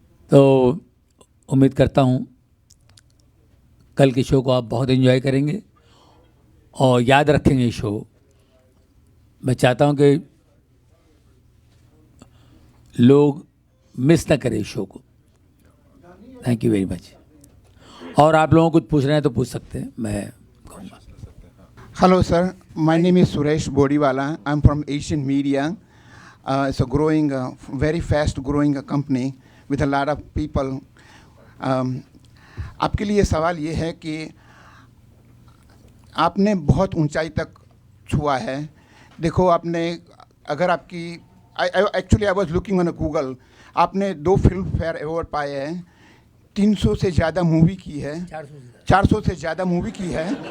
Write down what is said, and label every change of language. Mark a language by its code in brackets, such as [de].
[hi] तो उम्मीद करता हूँ कल के शो को आप बहुत एंजॉय करेंगे और याद रखेंगे शो। मैं चाहता हूँ कि लोग मिस ना करें शो को। [en] Thank you very much. [hi] और आप लोगों को कुछ पूछ रहे हैं तो पूछ सकते हैं, मैं कहूँगा। [en] Hello, sir. My name is Suresh Bodiwala. I'm from Asian Media. It's a growing, very fast growing company with a lot of people. [hi] आपके लिए सवाल ये है कि आपने बहुत ऊंचाई तक छुआ है. देखो आपने, अगर आपकी, [en] actually I was looking on Google, [hi] आपने 2 फिल्म फेयर अवार्ड पाए हैं, 300 से ज़्यादा मूवी की है, 400 से ज़्यादा मूवी की है.